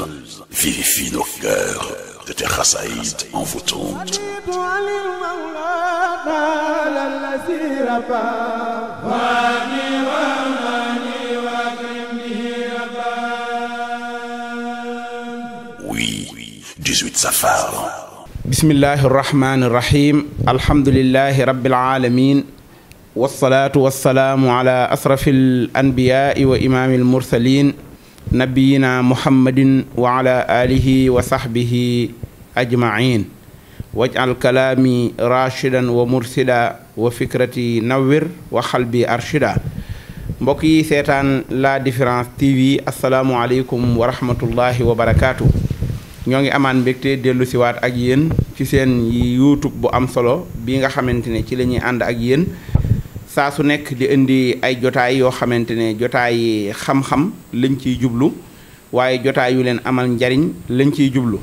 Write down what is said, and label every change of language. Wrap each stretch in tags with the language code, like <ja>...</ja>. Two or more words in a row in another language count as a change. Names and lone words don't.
<fr>Vivifie nos cœurs de tes khasaïd envoûtantes. Oui, 18 Safar.</fr> <ar>بسم الله الرحمن الرحيم. الحمد لله رب العالمين والصلاة والسلام على أشرف الأنبياء وإمام المرسلين. نبينا محمد وعلى آله وصحبه أجمعين. واجعل كلامي راشدا ومرشدا وفكرتي نور وقلبي أرشدا.</ar> <wo>Mbokk yi seetaan La Différence TV</wo> <ar>السلام عليكم ورحمة الله وبركاته.</ar> <wo>ñoo ngi amaan mbégte dellu siwaat ak yéen ci seen YouTube bu am solo bi nga xamante ne ci la ñuy ànd ak yéen saa su nekk di indi ay jotaay yoo xamante ne jotaay xam-xam lañ ciy jublu waaye jotaay yu leen amal njariñ lañ ciy jublu.</wo>